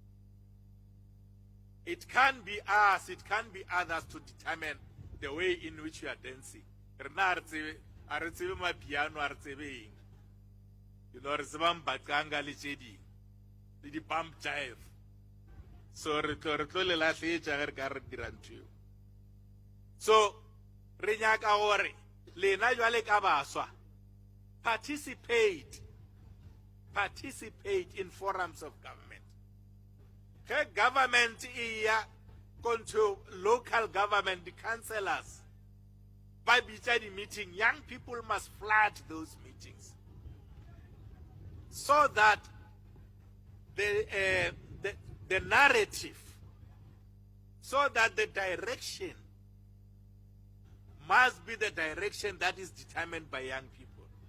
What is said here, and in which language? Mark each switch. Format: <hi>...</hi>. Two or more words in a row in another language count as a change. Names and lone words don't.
<en>It can be us, it can be others to determine the way in which you are dancing. You know, the bump jive. So, so,</en> <tn>Renyaka ore, lena jwale ka baswa,</tn> <en>participate in forums of government. Okay, government iya going to local government, the councillors. By the meeting, young people must flood those meetings so that the narrative, so that the direction must be the direction that is determined by young people.</en>